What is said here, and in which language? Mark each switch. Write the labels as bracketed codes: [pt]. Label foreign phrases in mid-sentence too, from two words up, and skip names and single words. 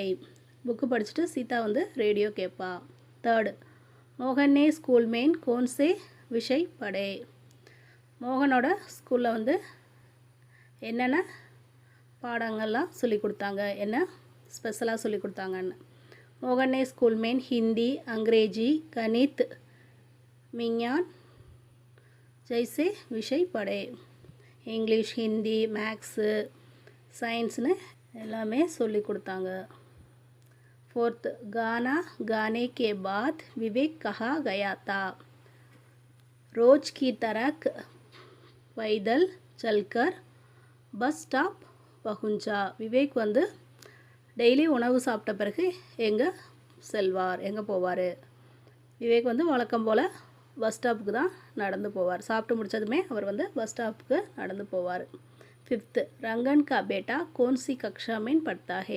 [ta] புக்கு படிச்சுட்டு சீதா வந்து ரேடியோ கேட்பா. [hi] थर्ड, मोहने स्कूल में कौन से विषय पढ़े. [ta] மோகனோட ஸ்கூலில் வந்து என்னென்ன பாடங்கள்லாம் சொல்லி கொடுத்தாங்க, என்ன ஸ்பெஷலாக சொல்லி கொடுத்தாங்கன்னு. [hi] मोहन ने स्कूल में हिंदी, अंग्रेजी, गणित, विज्ञान जैसे विषय पढ़े. [en] English, Hindi, Maths, Sciencene [ta] எல்லாமே சொல்லி கொடுத்தாங்க. [hi] फोर्थ, गाना गाने के बाद विवेक कहाँ गया था? रोज की तरह पैदल चलकर बस स्टॉप पहुंचा. [ta] விவேக் வந்து டெய்லி உணவு சாப்பிட்ட பிறகு எங்கே செல்வார், எங்கே போவார்? விவேக் வந்து வழக்கம் போல் பஸ் ஸ்டாப்புக்கு தான் நடந்து போவார். சாப்பிட்டு முடித்ததுமே அவர் வந்து பஸ் ஸ்டாப்புக்கு நடந்து போவார். ஃபிஃப்த்து, [hi] रंगन का बेटा कौन सी कक्षा में पढ़ता है.